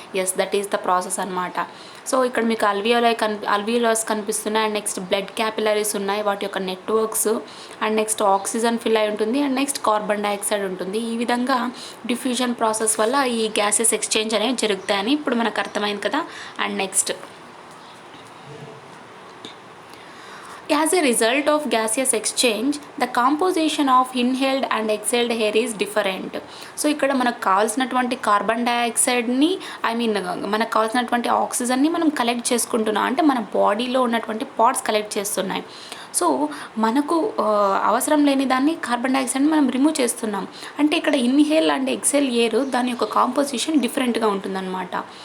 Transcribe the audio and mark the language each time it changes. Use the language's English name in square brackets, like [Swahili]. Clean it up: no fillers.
[English] yes, that is the process [Telugu] అనమాట. So ఇక్కడ మీకు అల్వియోలాస్ కనిపిస్తున్నాయి, అండ్ నెక్స్ట్ బ్లడ్ క్యాపిలరీస్ ఉన్నాయి, వాటి యొక్క networks, and next oxygen fill అయి ఉంటుంది, అండ్ నెక్స్ట్ కార్బన్ డైఆక్సైడ్ ఉంటుంది. ఈ విధంగా డిఫ్యూజన్ ప్రాసెస్ వల్ల ఈ గ్యాసెస్ ఎక్స్చేంజ్ అనేవి జరుగుతాయని ఇప్పుడు మనకు అర్థమైంది కదా. [English] And next, as a result of gaseous exchange, the composition of inhaled and exhaled air is different. [Telugu] So ఇక్కడ మనకు కావాల్సినటువంటి కార్బన్ డైఆక్సైడ్ని మనకు కావాల్సినటువంటి ఆక్సిజన్ని మనం కలెక్ట్ చేసుకుంటున్నాం, అంటే మన బాడీలో ఉన్నటువంటి పార్ట్స్ కలెక్ట్ చేస్తున్నాయి. సో మనకు అవసరం లేని దాన్ని కార్బన్ డైఆక్సైడ్ని మనం రిమూవ్ చేస్తున్నాం. అంటే ఇక్కడ ఇన్హేల్ అండ్ ఎక్సేల్ ఎయిర్ దాని యొక్క కాంపోజిషన్ డిఫరెంట్గా ఉంటుందన్నమాట.